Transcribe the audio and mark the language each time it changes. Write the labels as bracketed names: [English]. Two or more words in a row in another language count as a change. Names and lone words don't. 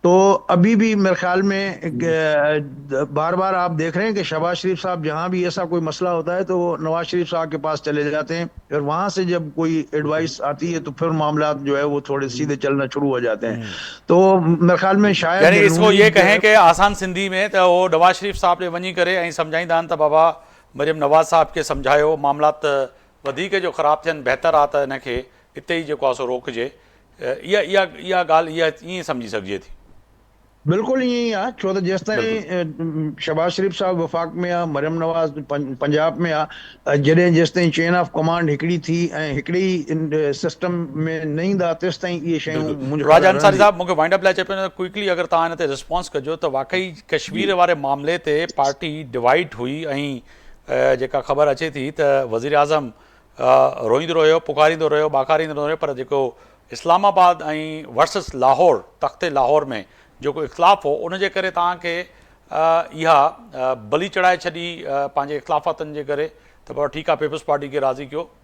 [Urdu] تو ابھی بھی میرے خیال میں بار بار آپ دیکھ رہے ہیں کہ شہباز شریف صاحب جہاں بھی ایسا کوئی مسئلہ ہوتا ہے تو وہ نواز شریف صاحب کے پاس چلے جاتے ہیں، اور وہاں سے جب کوئی ایڈوائس آتی ہے تو پھر معاملات جو ہے وہ تھوڑے سیدھے چلنا شروع ہو جاتے ہیں. تو میرے خیال میں شاید یعنی اس نون کو یہ لیگ جو کہیں ہے کہ آسان سندھی میں تو وہ نواز شریف صاحب نے [Sindhi] وञी करे ऐं सम्झाईंदा आहिनि त बाबा मरियम नवाज़ साहब खे सम्झायो मामलात वधीक जो ख़राब थियनि बहितर आहे त हिनखे हिते ई जेको आहे सो रोकिजे. इहा ॻाल्हि इहा ईअं सम्झी सघिजे थी. [Urdu] بالکل یہی ہے، [Sindhi] छो त जेसि बिल्कुलु. ताईं शहबाज शरीफ साहब वफ़ाक़ में आहे, मरियम नवाज़ पंजाब में आहे, जॾहिं जेसि ताईं [English] chain of command [Sindhi] हिकिड़ी थी ऐं हिकिड़े ई सिस्टम में न ईंदा तेसि ताईं इहे शयूं बिल्कुलु. मुंहिंजे ख़्याल राजा में अंसारी रहंदी. साहब मूंखे [English] wind up [Sindhi] लाइ चए पियो क्विकली अगरि तव्हां हिन ते रिस्पॉन्स कजो त वाक़ई कश्मीर वारे मामले ते पार्टी डिवाइड हुई ऐं जेका ख़बर अचे थी त वज़ीर आज़म रोईंदो रहियो, पुकारींदो रहियो, ॿाकारींदो रहियो, पर जेको इस्लामाबाद ऐं वर्सिस लाहौर तख़्ते लाहौर में जेको इख़्तिलाफ़ हो उनजे करे तव्हांखे इहा बली चढ़ाए छॾी पंहिंजे इख़्तिलाफ़ातनि जे करे त पर ठीकु आहे पीपल्स पार्टी खे राज़ी कयो.